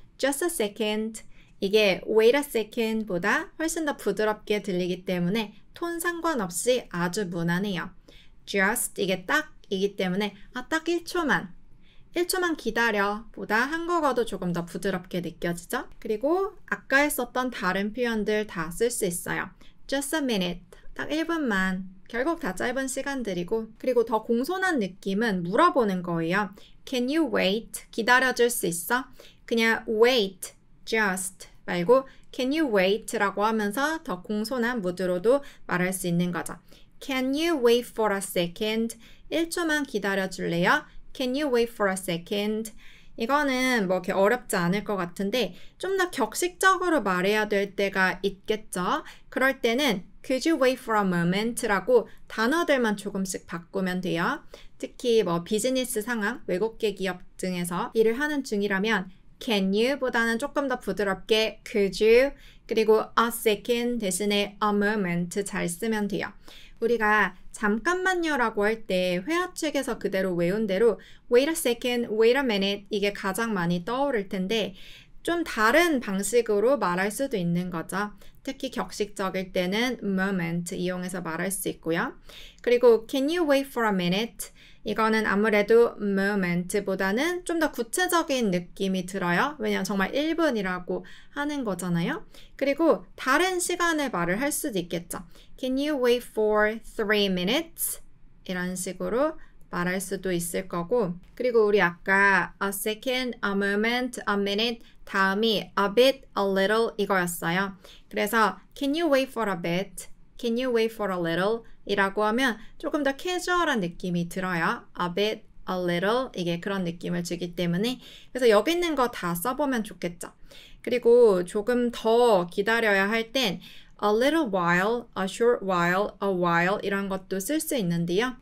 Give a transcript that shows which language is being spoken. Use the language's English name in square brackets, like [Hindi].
[English] just a second [Korean] 이게 [English] wait a second [Korean] 보다 훨씬 더 부드럽게 들리기 때문에 톤 상관없이 아주 무난해요. just 이게 딱이기 때문에 딱 1초만 기다려 보다 한국어도 조금 더 부드럽게 느껴지죠? 그리고 아까 했었던 다른 표현들 다 쓸 수 있어요. [English] just a minute, [Korean] 딱 1분만. 결국 다 짧은 시간들이고 그리고 더 공손한 느낌은 물어보는 거예요. [English] Can you wait? [Korean] 기다려줄 수 있어? [English] 그냥 wait, just 말고 Can you wait? [Korean] 라고 하면서 더 공손한 무드로도 말할 수 있는 거죠. [English] Can you wait for a second? [Korean] 1초만 기다려줄래요? [English] Can you wait for a second? [Korean] 이거는 뭐 이렇게 어렵지 않을 것 같은데 좀 더 격식적으로 말해야 될 때가 있겠죠. 그럴 때는 [English] Could you wait for a moment? [Korean] 라고 단어들만 조금씩 바꾸면 돼요. 특히 뭐 비즈니스 상황, 외국계 기업 등에서 일을 하는 중이라면 Can you 보다는 조금 더 부드럽게 [English] Could you? [Korean] 그리고 a second 대신에 a moment 잘 쓰면 돼요. 우리가 잠깐만요라고 할 때 회화책에서 그대로 외운 대로 [English] wait a second, wait a minute [Korean] 이게 가장 많이 떠오를 텐데 좀 다른 방식으로 말할 수도 있는 거죠. 특히 격식적일 때는 moment 이용해서 말할 수 있고요. [English] 그리고 can you wait for a minute? [Korean] 이거는 아무래도 moment보다는 좀 더 구체적인 느낌이 들어요. 왜냐면 정말 1분이라고 하는 거잖아요. 그리고 다른 시간을 말을 할 수도 있겠죠. [English] Can you wait for 3 minutes? [Korean] 이런 식으로 말할 수도 있을 거고 그리고 우리 아까 [English] a second, a moment, a minute [Korean] 다음이 [English] a bit, a little [Korean] 이거였어요. [English] 그래서 can you wait for a bit? Can you wait for a little? [Korean] 이라고 하면 조금 더 캐주얼한 느낌이 들어요. [English] A bit, a little [Korean] 이게 그런 느낌을 주기 때문에 그래서 여기 있는 거 다 써보면 좋겠죠. 그리고 조금 더 기다려야 할 땐 [English] a little while, a short while, a while [Korean] 이런 것도 쓸 수 있는데요.